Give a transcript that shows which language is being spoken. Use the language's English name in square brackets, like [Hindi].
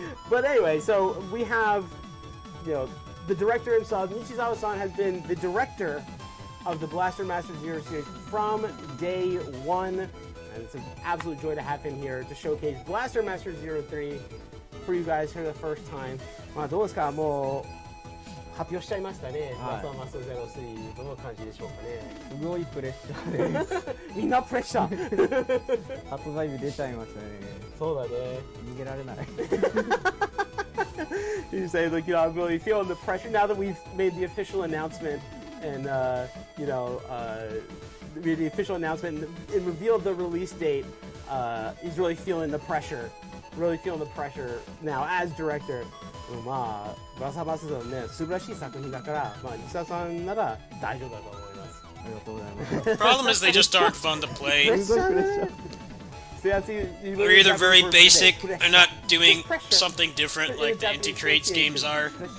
[English] But anyway, so we have, the director himself. Nishizawa-san has been the director of the Blaster Master Zero series from day one. And it's an absolute joy to have him here to showcase Blaster Master Zero 3 for you guys for the first time. [Japanese] どうですか、もう発表しちゃいましたね。ブラスターマスターゼロ3どの感じでしょうかね。すごいプレッシャーです。みんなプレッシャー。発売日出ちゃいましたね。そうだね。逃げられない。 [English] You say, like, I'm really feeling the pressure now that we've made the official announcement and made the official announcement and revealed the release date. He's really feeling the pressure. Really feeling the pressure now as director. [Japanese] まあ、バサバサのね、素晴らしい作品だから、まあ、西田さんなら大丈夫だと思います。ありがとうございます。 [English] Problem is they just aren't fun to play. They're either very basic, they're not doing something different like the Inti-Creates games are.